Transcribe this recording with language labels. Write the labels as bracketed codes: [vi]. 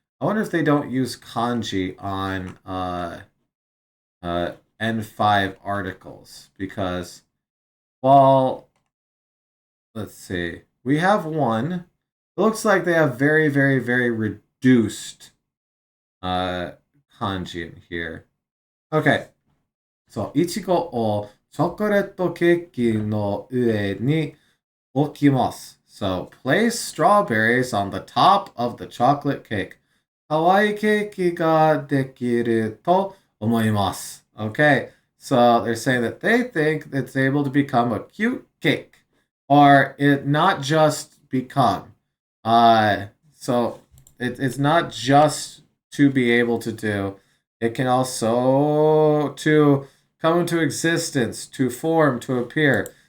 [en] I wonder if they don't use kanji on N5 articles because, well, let's see. We have one. It looks like they have very, very, very reduced kanji in here. Okay. [ja] So, いちごをチョコレートケーキの上に置きます. [en] So, place strawberries on the top of the chocolate cake. [ja] かわいいケーキができると思います. [en] Okay, so they're saying that they think it's able to become a cute cake. Or it not just become. So it's not just to be able to do. It can also to come into existence, to form, to appear.